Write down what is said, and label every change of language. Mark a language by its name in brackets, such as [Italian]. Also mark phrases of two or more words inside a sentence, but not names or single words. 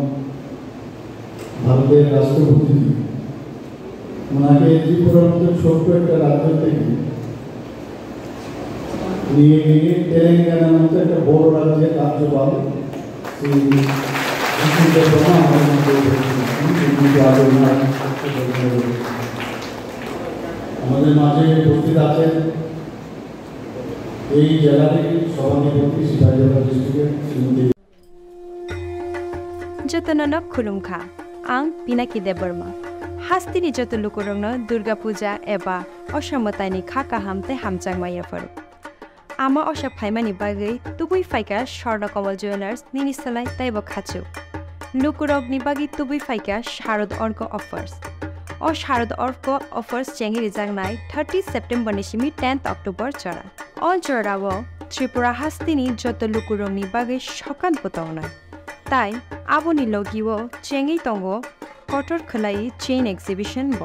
[Bangla] ভারতের রাষ্ট্রপতি ওনাকে ত্রিপুরার মতো ছোট্ট একটা রাজ্য থেকে নিয়ে গিয়ে তেলেঙ্গানার মতো একটা বড় রাজ্যের রাজ্যপাল আমাদের মাঝে উপস্থিত আছেন এই জেলারই সভাপতি সিপাহীজলা ডিস্ট্রিক্টের শ্রীমতী [Kok Borok] जतननक खुलुमखा आं पिनाकी देबबर्मा हास्तिनि जत लुकुरंनो दुर्गा पूजा एबा असमतानि खाका हामते हामचांगमाया फरु आमा अशक फाइमानि बागै तुबुई फाइका स्वर्णकमल ज्वेलार्स निनिसलाय ताइब खाचु लुकुरगनि बागै तुबुई फाइका शारद अर्क अफर्स ओ शारद अर्क अफर्स चेंगि रिजांगनाय 30 सेप्टेम्बर निसिमि 10 अक्टोबर चरा अल चरावो त्रिपुरा हास्तिनि जत लुकुरंनि बागै सकान पतावना ताई आबोनि लगिवो चेंगि तंगो कटर खलाई [English] chain exhibition [Kok Borok] बो